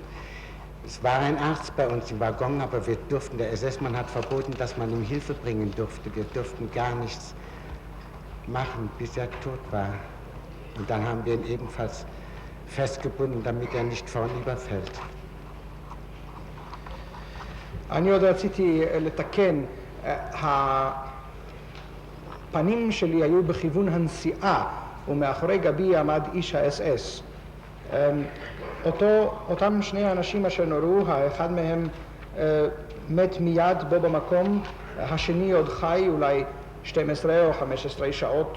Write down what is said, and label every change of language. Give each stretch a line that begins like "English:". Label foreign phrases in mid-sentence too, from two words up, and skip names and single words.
German: Es war ein Arzt bei uns im Waggon, aber der SS-Mann hat verboten, dass man ihm Hilfe bringen durfte. Wir durften gar nichts machen, bis er tot war. Und dann haben wir ihn ebenfalls festgebunden, damit er nicht vornüberfällt.
Hebrew: אני עוד רציתי לתקן, הפנים שלי היו בכיוון הנסיעה ומאחורי גבי עמד איש האס-אס. אותם שני האנשים אשר נורו, האחד מהם מת מיד בו במקום, השני עוד חי אולי 12 או 15 שעות.